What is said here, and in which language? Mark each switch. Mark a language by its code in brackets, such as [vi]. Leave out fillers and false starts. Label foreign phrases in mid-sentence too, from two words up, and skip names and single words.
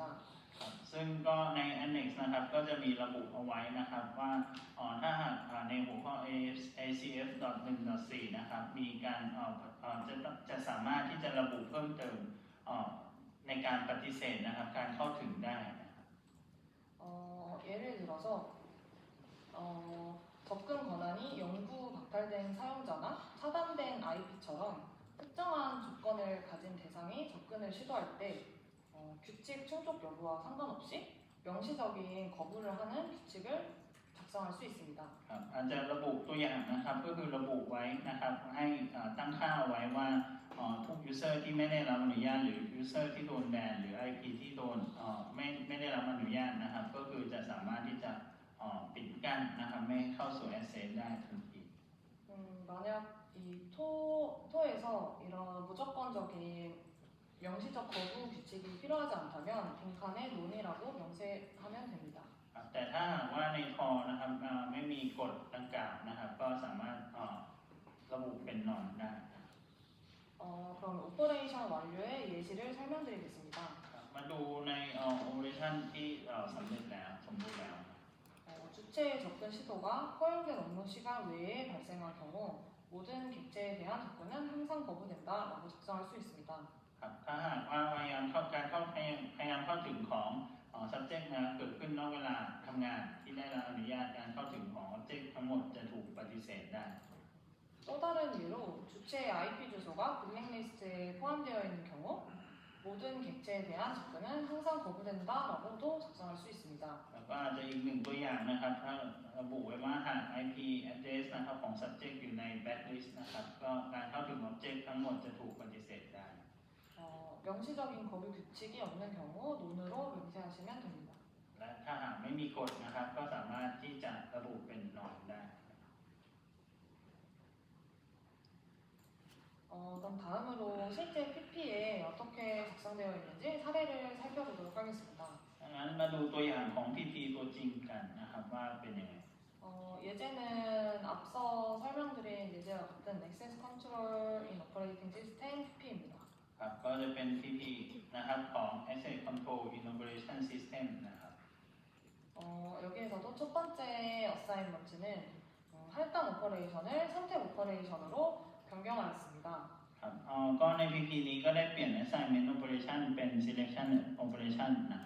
[th] ซึ่งก็ใน Annex นะครับก็จะมีระบุเอาไว้นะครับว่าถ้าหากในหัวข้อ ACF 1.4 นะครับมีการจะสามารถที่จะระบุเพิ่มเติมในการปฏิเสธนะครับการเข้าถึงได้นะครับ [ko] 예를 들어서 접근 권한이 영구 박탈된 사용자나 차단된 IP처럼 특정한 조건을 가진 대상이 접근을 시도할 때 규칙 충족 여부와 상관없이 명시적인 거부를 하는 규칙을 작성할 수 있습니다. [th] อาจจะระบุตัวอย่างนะครับก็คือระบุไว้นะครับให้ตั้งค่าเอาไว้ว่าทุก user ที่ไม่ได้รับอนุญาตหรือ user ที่โดนแบนหรือ IP ที่โดนไม่ได้รับอนุญาตนะครับก็คือจะสามารถที่จะปิดกั้นนะครับไม่เข้าสู่ access ได้ทันที [ko] 만약 이 토에서 이런 무조건적인 명시적 거부 규칙이 필요하지 않다면 빈칸에 논이라고 명세하면 됩니다. [th] แต่ถ้าหากว่าในทอนะครับไม่มีกฎดังกล่าวนะครับก็สามารถระบุเป็นนอนได้ [ko] 그럼 오퍼레이션 완료의 예시를 설명드리겠습니다. [th] มาดูใน operation ที่สำเร็จแล้วสมบูรณ์แล้ว [ko] 주체의 접근 시도가 허용된 업무 시간 외에 발생한 경우 모든 객체에 대한 접근은 항상 거부된다라고 작성할 수 있습니다. [th] ครับถ้าหากว่าพยายามเข้าถึงของsubject นะเกิดขึ้นนอกเวลาทำงานที่ได้รับอนุญาตการเข้าถึงของ object ทั้งหมดจะถูกปฏิเสธได้ [ko] 또 다른 예로 주체의 IP 주소가 블랙리스트에 포함되어 있는 경우 모든 객체에 대한 접근은 항상 거부된다라고도 작성할 수 있습니다. [th] แล้วก็อาจจะอีกหนึ่งตัวอย่างนะครับถ้าระบุไว้ว่าหาก [en] IP address [th] นะครับของ subject อยู่ใน blacklist นะครับก็การเข้าถึง object ทั้งหมดจะถูกปฏิเสธได้ [ko] 명시적인 거부 규칙이 없는 경우 논으로 명시하시면 됩니다. [th] และถ้าหากไม่มีกฎนะครับก็สามารถที่จะระบุเป็นนอนได้ [ko] 그럼 다음으로 실제 PP에 어떻게 작성되어 있는지 사례를 살펴보도록 하겠습니다. [th] ดังนั้นมาดูตัวอย่างของ PP ตัวจริงกันนะครับว่าเป็นยังไง [ko] 예제는 앞서 설명드린 예제와 같은 [en] Access Control in Operating System PP [ko] 입니다. [th] ครับก็จะเป็น PP นะครับของ [en] Access Control Integration System [th] นะครับ [ko] 여기에서도 첫 번째 어사인먼트는 할당 오퍼레이션을 선택 오퍼레이션으로 변경하였습니다. [th] ครับก็ใน PP นี้ก็ได้เปลี่ยน [en] Assignment Operation [th] เป็น [en] Selection Operation [th] นะครับ